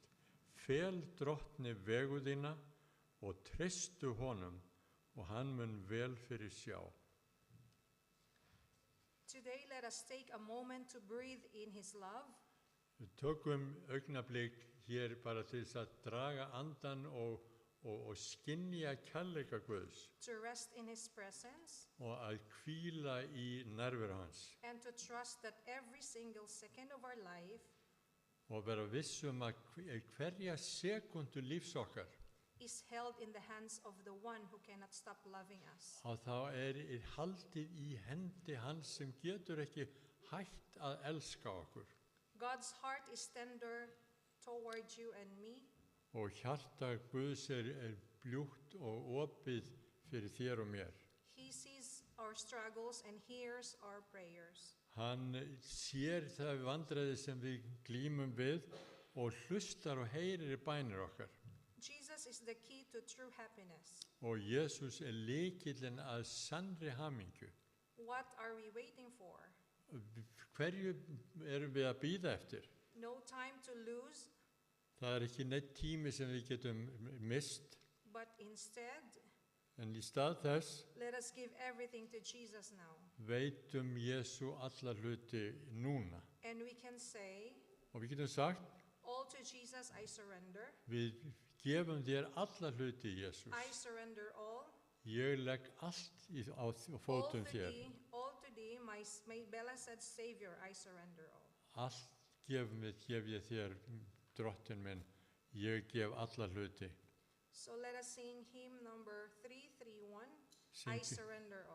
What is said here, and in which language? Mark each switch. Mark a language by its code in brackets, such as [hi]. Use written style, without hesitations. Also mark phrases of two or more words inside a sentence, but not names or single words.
[is] Fel drottni vegu þína og treystu honum og hann mun vel fyrir sjá. [en] Today, let us take a moment to breathe in His love. [is] Við tökum augnablik hér bara til þess að draga andan og skynja kærleika Guðs [en] To rest in His presence [is] og að hvíla í nærveru hans [en] and to trust that every single second of our life [is] og vera viss að hverja sekundu lífs okkar [en] is held in the hands of the one who cannot stop loving us. [is] að þá haldið í hendi hans sem getur ekki hætt að elska okkur [en] God's heart is tender toward you and me. [is] og hjarta Guðs bljúgt og opið fyrir þér og mér. [en] He sees our struggles and hears our prayers. [is] Hann sér það vandræði sem við glímum við og hlustar og heyrir í bænir okkar. [en] Jesus is the key to true happiness. [is] Og Jesús lykillinn að sannri hamingju. [en] What are we waiting for? [is] Hverju erum við að bíða eftir? [en] No time to lose, [is] Það ekki neitt tími sem við getum mist, [en] but instead, [is] en í stað þess [en] let us give everything to Jesus now. [is] veitum Jesú alla hluti núna. [en] And we can say, [is] Og við getum sagt, [en] all to Jesus I surrender. [is] við gefum þér alla hluti, Jesús. [en] I surrender all. [is] Ég legg allt á fótum þér. [en] All to thee, my blessed Savior, I surrender all. [is] Allt gef ég þér, drottin minn. Ég gef alla hluti. [en] So let us sing hymn number 331, I surrender all.